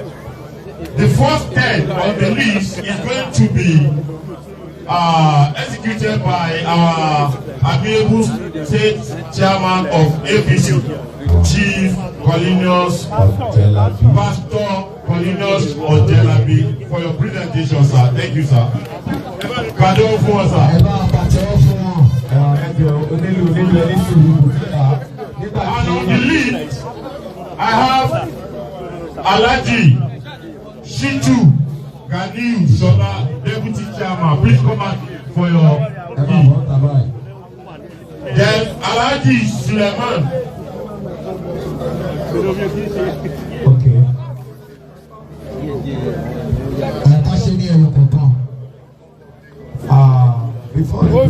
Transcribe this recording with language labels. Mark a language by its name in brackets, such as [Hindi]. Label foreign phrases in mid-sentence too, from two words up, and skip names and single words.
[English] The first 10 on the list is going to be executed by our amiable state chairman of APC, Chief Paulinus Pastor Paulinus Ojelabi, for your presentation, sir. Thank you, sir. Kado for us, sir. And on the list, I have Alhaji Shitu Ganiu Shola, Deputy Chairman. Please come out for your leave. Then Alhaji Suleiman. Okay. Before